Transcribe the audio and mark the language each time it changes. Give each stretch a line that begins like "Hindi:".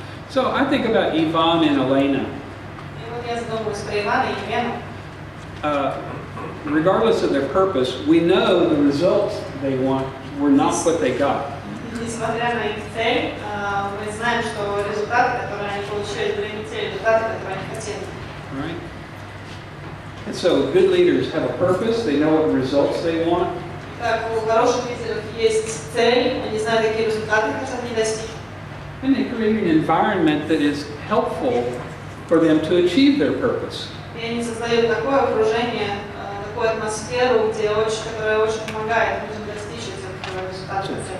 English: So I think about Yvonne and Elena.
Russian: И вот я задумалась про Ивана и Елену.
English: Regardless of their purpose, we know the results they want were not what they got.
Russian: Несмотря на их цель, мы знаем, что результаты, которые они получили, были не те результаты, которые они хотели.
English: Right? And so good leaders have a purpose, they know what results they want,
Russian: Так, у хороших лидеров есть цель, они знают, какие результаты хотят они достичь.
English: and they create an environment that is helpful for them to achieve their purpose.
Russian: И они создают такое окружение, такую атмосферу, которая очень помогает людям достичь этих результатов.